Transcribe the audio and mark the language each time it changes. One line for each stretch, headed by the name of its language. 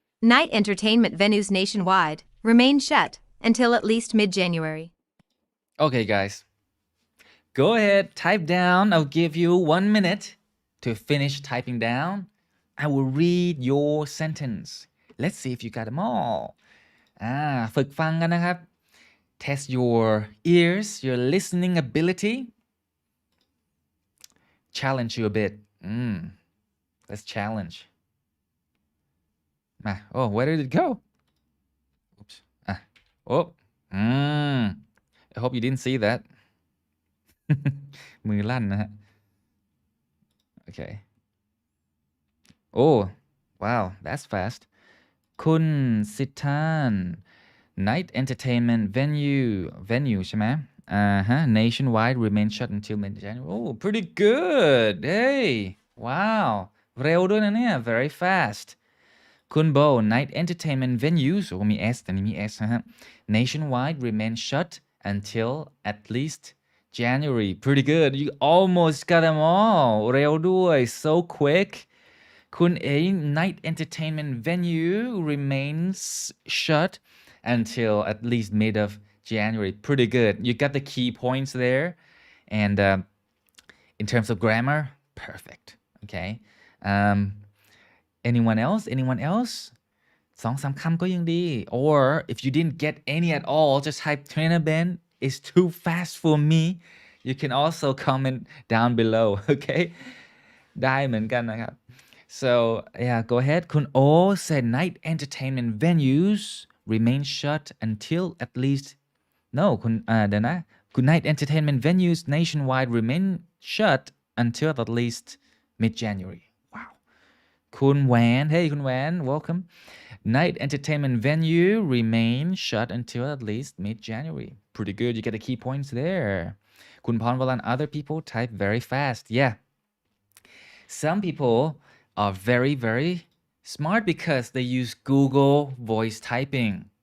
English: Night entertainment venues nationwide remain shut until at least mid-January. Okay, guys. Go ahead, type down. I'll give you 1 minute to finish typing down. I will read your sentence. Let's see if you got them all.
Thai: ฝึกฟังกันนะครับ
English: Test your ears, your listening ability. Challenge you a bit. Let's challenge. Oh, where did it go? Oops. I hope you didn't see that.
Thai: มือลั่นนะฮะ Okay.
English: Oh, wow, that's fast. คุณสิทธาน Night entertainment venue
Thai: ใช่ไหม
English: nationwide remain shut until mid-January. Oh, pretty good. Hey, wow.
Thai: เร็วด้วยนะเนี่ย
English: very fast. คุณโบ Night entertainment venues
Thai: โอ้มี S แต่นี่มี S นะฮะ
English: nationwide remain shut until at least January. Pretty good. You almost got them all.
Thai: เร็วด้วย
English: so quick. คุณเอ Night entertainment venue remains shut until at least mid of January. Pretty good. You got the key points there. And in terms of grammar, perfect. Okay. Anyone else?
Thai: 2-3 คำก็ยังดี
English: Or if you didn't get any at all, just type Trainer Ben is too fast for me. You can also comment down below. Okay.
Thai: ได้เหมือนกันนะครับ
English: So yeah, go ahead. คุณ O said night entertainment venues remain shut until at leastคุณ
Thai: เดี๋ยวนะ
English: คุณ night entertainment venues nationwide remain shut until at least mid-January. Wow. คุณแหวน Hey คุณแหวน welcome. Night entertainment venue remain shut until at least mid-January. Pretty good. You get the key points there. คุณพรวลัน other people type very fast. Yeah. Some people are very, very smart because they use Google voice typing.